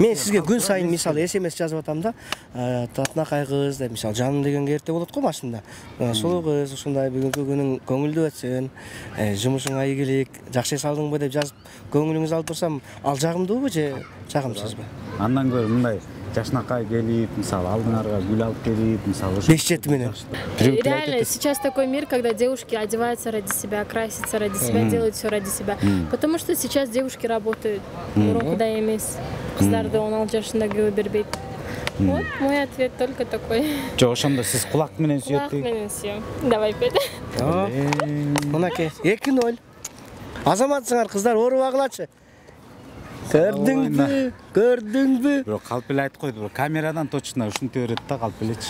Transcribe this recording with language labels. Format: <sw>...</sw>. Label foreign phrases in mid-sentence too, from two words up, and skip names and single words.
<ky>Мен сизге күн сайын мисалы SMS жазып атам да, татынакай кыз деп, мисалы жаным дегенге эрте болот го машинада. Сулуу кыз, ушундай бүгүнкү күнүң көңүлдүү өтсүн, жумушуңа ийгилик, жакшы эс алдыңбы деп жазып көңүлүңүздү алып турсам, ал жагымдуубу же жагымсызбы? Андан көрө мындай жашнакай келип, мисалы алдыңарга гүл алып келип, мисалы 5-7 менен.</ky> <ru>Реально, сейчас такой мир, когда девушки одеваются ради себя, красятся ради себя, делают все ради себя. Потому что сейчас девушки работают,</ru> <ky>мурункудай эмес. Кыздарды 16 жашында кылып бербейт.</ky> <ru>Вот мой ответ только такой.</ru> <ky>Жок, ошондо сиз кулак менен сүйөт Кулак менен сүйөм. Давай 5. Мынакей 2-0. Азаматсыңар, кыздар оорубагылачы. Көрдүңбү? Бирок калп эле айтып койду, камерадан точно ушинте берет да калп элечи.</ky>